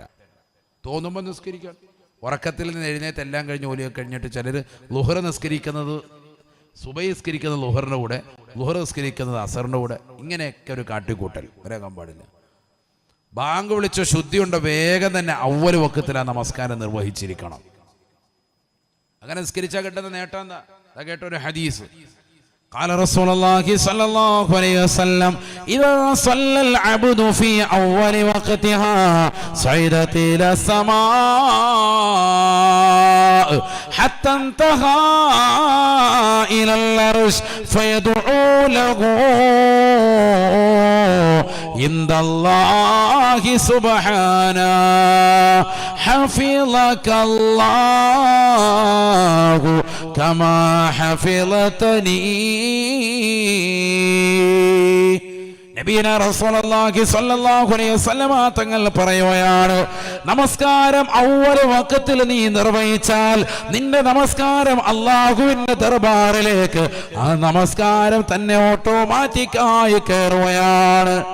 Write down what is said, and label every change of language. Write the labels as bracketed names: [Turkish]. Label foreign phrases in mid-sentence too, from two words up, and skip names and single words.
[Malayalam] തോന്നുമ്പോൾ നിസ്കരിക്കാൻ, ഉറക്കത്തിൽ നിന്ന് എഴുന്നേറ്റ് എല്ലാം കഴിഞ്ഞ് ഓലിയൊക്കെ കഴിഞ്ഞിട്ട് ചിലർ ളുഹർ നിസ്കരിക്കുന്നത്, സുബൈ നിസ്കരിക്കുന്നത് ളുഹറിൻ്റെ കൂടെ, ളുഹർ നിസ്കരിക്കുന്നത് അസറിൻ്റെ കൂടെ, ഇങ്ങനെയൊക്കെ ഒരു കാട്ടിക്കൂട്ടൽ വരാൻ പാടില്ല. ബാങ്ക് വിളിച്ച ശുദ്ധിയുണ്ട്, വേഗം തന്നെ അവ്വൽ വഖത്തിൽ ആ നമസ്കാരം നിർവഹിച്ചിരിക്കണം. അങ്ങനെ നിസ്കരിച്ചാൽ കിട്ടുന്ന നേട്ടം എന്താ? കേട്ടൊരു ഹദീസ്. [Arabic] قال رسول الله صلى الله عليه وسلم إذا صلى العبد في أول وقتها صعدت إلى السماء حتى انتهى إلى العرش فيدعو له عند الله سبحانه حفظك الله كما حفظتني. نبينا رسول الله صلى الله عليه وسلم [Malayalam] തങ്ങൾ പറയുകയാണ്, നമസ്കാരം അവ്വൽ വഖത്തിൽ നീ നിർവഹിച്ചാൽ നിന്റെ നമസ്കാരം അല്ലാഹുവിന്റെ ദർബാറിലേക്ക് ആ നമസ്കാരം തന്നെ ഓട്ടോമാറ്റിക്കായി കയറുകയാണ്.